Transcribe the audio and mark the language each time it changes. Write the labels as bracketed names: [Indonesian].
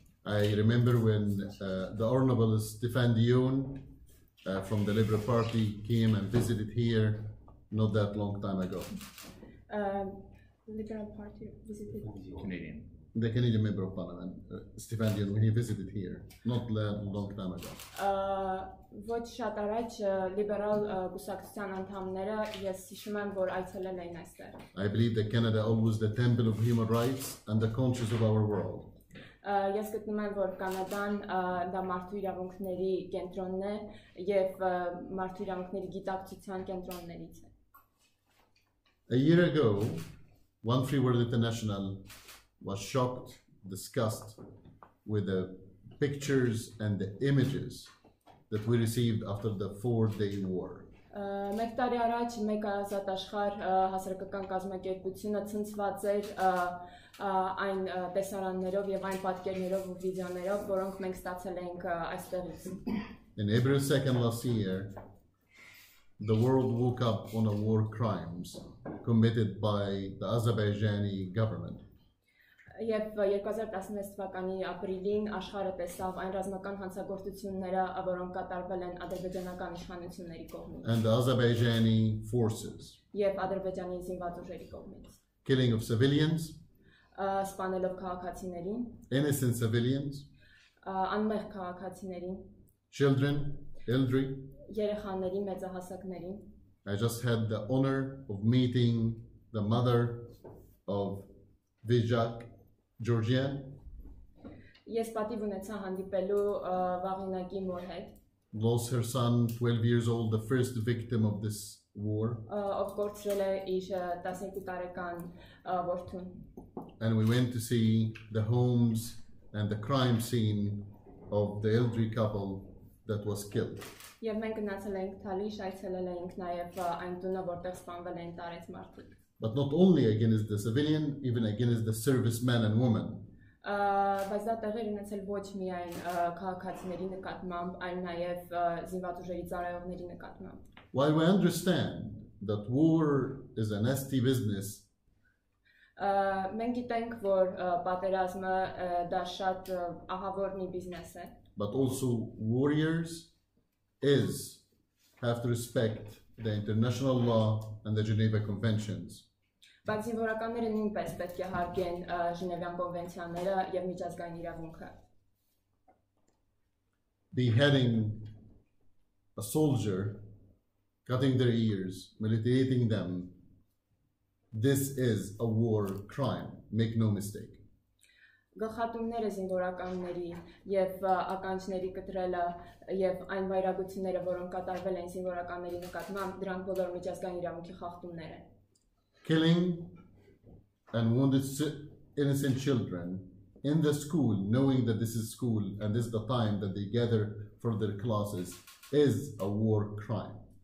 [English] I remember when the Honorable Stefan Dion from the Liberal Party came and visited here not that long time ago. Liberal Party visited Canadian. The Canadian member of Parliament, Stefan Dion, when he visited here not a long time ago. [Armenian] Ոչ շատ առաջ լիբերալ կուսակցության անդամները ես հիշում եմ, որ այցելել էին այստեղ։ [English] I believe that Canada always the temple of human rights and the conscience of our world. [Armenian] Ես գտնում եմ, որ Կանադան դա մարդու իրավունքների կենտրոնն է եւ մարդու իրավունքների գիտակցության կենտրոններից է։ [English] A year ago, One Free World International was shocked, disgusted with the pictures and the images that we received after the 4-day war. [Armenian] Մեկ տարի առաջ մեկ ազատ աշխարհ հասարակական կազմակերպությունը ցնցված էր այն տեսարաններով եւ այն պատկերներով ու վիդեոներով, որոնք մենք ստացել էինք այստեղից։ [English] In April 2nd last year, the world woke up on a war crimes committed by the Azerbaijani government. [Armenian] Եվ 2016 թվականի ապրիլին աշխարհը տեսավ այն ռազմական հանցագործությունները, որոնք կատարվել են ադրբեջանական իշխանությունների կողմից։ [English] And the Azerbaijani forces. [Armenian] Եվ Ադրբեջանի զինված ուժերի կողմից։ [English] Killing of civilians. [Armenian] Սպանելով քաղաքացիներին։ [English] Innocent civilians. [Armenian] Անմեղ քաղաքացիներին։ [English] children, elderly. [Armenian] երեխաներին, մեծահասակներին։ [English] I just had the honor of meeting the mother of Vijak, Georgian. [Armenian] Ես պատիվ ունեցա հանդիպելու վաղինակի մոր հետ, [English] Lost her son, 12 years old, the first victim of this war. [Armenian] ով կորցրել է իր 12 տարեկան որդուն։ [English] And we went to see the homes and the crime scene of the elderly couple that was killed. [Armenian] Եվ մենք գնացել ենք Թալիշ, այցելել ենք նաև այն տունը, որտեղ սպանվել էին տարեց մարդիկ։ [English] But not only against the civilian, even against the servicemen and women. [Armenian] Բայց դա տեղի ունեցել ոչ միայն քաղաքացիների նկատմամբ, այլ նաև զինված ուժերի ծառայողների նկատմամբ։ [English] While we understand that war is a nasty business, [Armenian] Մենք գիտենք, որ պատերազմը դա շատ ահավոր մի բիզնես է, [English] but also warriors have to respect the international law and the Geneva Conventions. [Armenian] բայց զինվորականները նույնպես պետք է հարգեն Ժնևյան կոնվենցիաները եւ միջազգային իրավունքը։ [English] Beheading a soldier, cutting their ears, mutilating them, this is a war crime, make no mistake. [Armenian] Գլխատումները զինվորականների եւ ականջների կտրելը եւ այն վայրագությունները, որոնք կատարվել են զինվորականների նկատմամբ, դրանք բոլոր միջազգային իրավունքի խախտումներ են։ [English] Killing and wounded innocent children in the school, knowing that this is school and this is the time that they gather for their classes, is a war crime.